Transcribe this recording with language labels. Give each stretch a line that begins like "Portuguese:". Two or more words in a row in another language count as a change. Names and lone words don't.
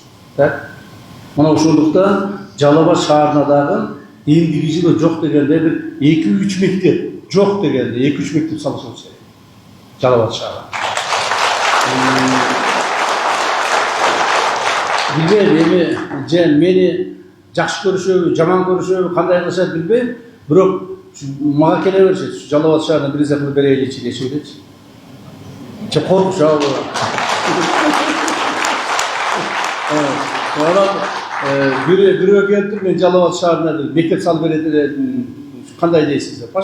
Kyrgyz: Так? Мына ошондуктан Жалал Абад шаарына дагы эмдиги жылы жок дегенде бир 2-3 мектеп жок дегенде 2-3 мектеп салышыбыз керек. Жалал Абад шаарына. Билбейим, мени жақсы көрүшөбү, жаман көрүшөбү, кандай кылышат билбейм. Бирок мага келе беришет. Жалал Абад шаарына бир нерсе кылып берейинчи дешип элечи. Коркуш ал. Бирөө келип мен Жалал Абад шаарына мектеп салып берет кандай дейсиз деп.